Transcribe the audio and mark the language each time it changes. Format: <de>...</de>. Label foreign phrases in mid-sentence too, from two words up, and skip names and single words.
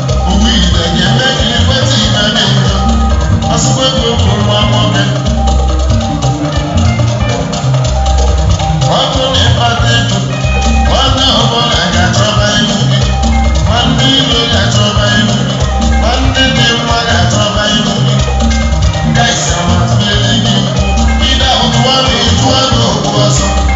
<ig>Ụmụ Igbo ga-eme ka ikweta ibe dị njọ. Asịkwa gị okwu nwa nwoke. Ọ bụrụ na ịkpata ego, nwanne ọbụla ga-achọba ihu gị. Nwanne ilo ga-achọba ihu gị. Nwanne dị mma ga-achọba ihu gị.</ig> <en>Guys, I'm not feeling you.</en> <ig>Ị na-ahụ nwa na-eju ọnụ okwu ọsọ.</ig>